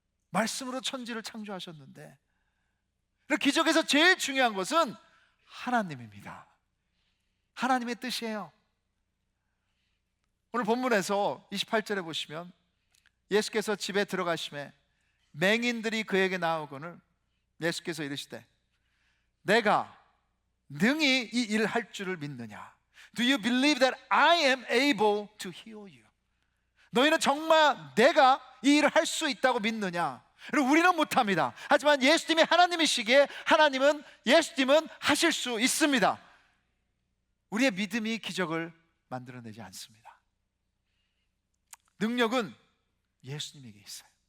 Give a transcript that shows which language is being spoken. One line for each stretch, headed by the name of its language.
Korean: 말씀으로 천지를 창조하셨는데, 기적에서 제일 중요한 것은 하나님입니다. 하나님의 뜻이에요. 오늘 본문에서 28절에 보시면 예수께서 집에 들어가심에 맹인들이 그에게 나오거늘 예수께서 이르시되 내가 능히 이 일을 할 줄을 믿느냐?
English: Do you believe that I am able to heal you?
Korean: 너희는 정말 내가 이 일을 할 수 있다고 믿느냐? 우리는 못합니다. 하지만 예수님이 하나님이시기에 예수님은 하실 수 있습니다. 우리의 믿음이 기적을 만들어내지 않습니다. 능력은 예수님에게 있어요.